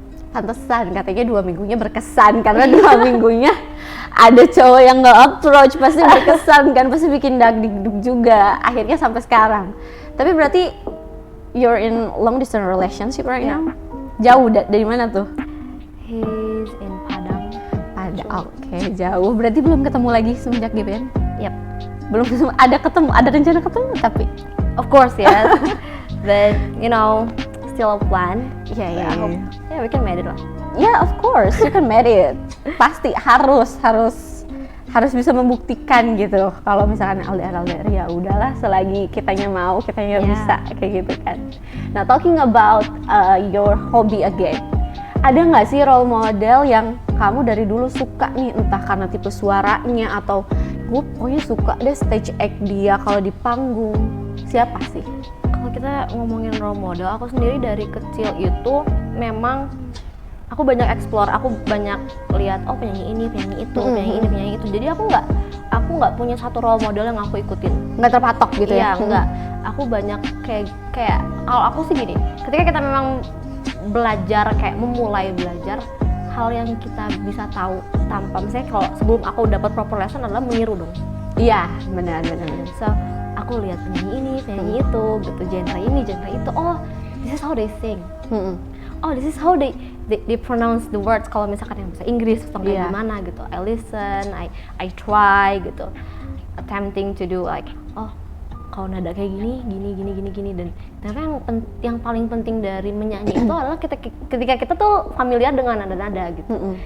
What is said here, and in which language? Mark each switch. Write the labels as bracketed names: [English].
[Indonesian] Pantesan katanya 2 minggunya berkesan karena 2 minggunya ada cowok yang nggak approach, pasti berkesan kan, pasti bikin dagdikduk juga. Akhirnya sampai sekarang. Tapi berarti [English] you're in long distance relationship right now? [Indonesian] Jauh dari mana tuh? [English] He's in Padang. [Indonesian] Oke, jauh. Berarti belum ketemu lagi semenjak GBN? [English] Yep. [Indonesian] Belum ketemu. Ada rencana ketemu tapi. [English] Of course yes, but still a plan. Yeah, we can make it lah. Yeah, of course, you can make it. [Indonesian] Pasti harus bisa membuktikan gitu. Kalau misalkan LDR ya udahlah, selagi kitanya mau, kitanya bisa kayak gitu kan. [English] Nah, talking about your hobby again. [Indonesian] Ada nggak sih role model yang kamu dari dulu suka nih, entah karena tipe suaranya atau gue pokoknya suka deh stage act dia kalau di panggung. Siapa sih? Kalau kita ngomongin role model, aku sendiri dari kecil itu memang aku banyak explore, aku banyak lihat penyanyi ini, penyanyi itu, penyanyi ini, penyanyi itu. Jadi aku nggak punya satu role model yang aku ikutin. Nggak terpatok gitu ya? Iya, nggak. Aku banyak kayak kalau aku sih gini, ketika kita memang belajar, kayak memulai belajar hal yang kita bisa tahu tanpa, misalnya kalau sebelum aku dapat proper lesson adalah meniru dong. Iya, benar. So aku lihat penyanyi ini, penyanyi itu, gitu, genre ini, genre itu. [English] Oh, this is how they sing. Oh, this is how they pronounce the words. [Indonesian] Kalau misalkan yang bahasa Inggris atau kayak gimana gitu. [English] I listen, I try [Indonesian] gitu, [English] attempting to do like [Indonesian] kalau nada kayak gini, dan ternyata yang paling penting dari menyanyi itu adalah ketika kita tuh familiar dengan nada-nada gitu.